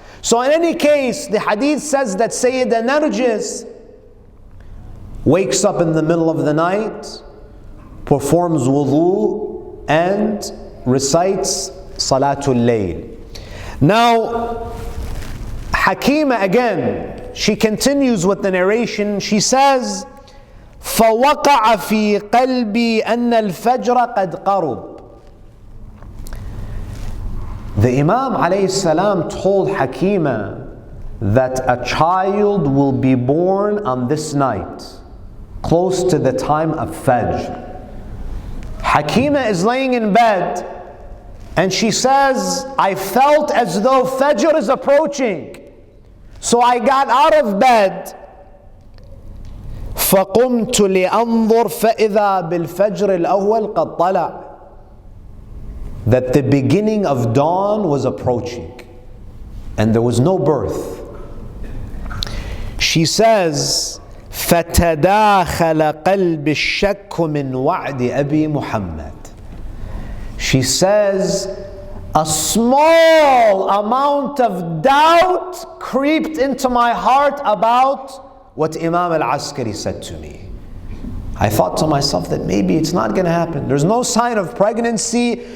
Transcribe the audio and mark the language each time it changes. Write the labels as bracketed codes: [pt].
[en] So in any case, the hadith says that Sayyida Narjis wakes up in the middle of the night, performs wudu, and recites Salatul Layl. Now, Hakima again, she continues with the narration. She says, [ar] فَوَقَعَ فِي قَلْبِي أَنَّ الْفَجْرَ قَدْ قَرُبْ. [en] The Imam alayhi salam told Hakima that a child will be born on this night, close to the time of Fajr. Hakima is laying in bed, and she says, I felt as though Fajr is approaching. So I got out of bed, [ar] فَقُمْتُ لِأَنظُرْ فَإِذَا بِالْفَجْرِ الْأَوَّلِ قَدْ طَلَعَ. [en] That the beginning of dawn was approaching, and there was no birth. She says, [ar] فَتَدَاخَلَ قَلْبِ الشَّكُّ مِنْ وَعْدِ أَبِي مُحَمَّدٍ. [en] She says, a small amount of doubt creeped into my heart about what Imam Al-Askari said to me. I thought to myself that maybe it's not going to happen. There's no sign of pregnancy.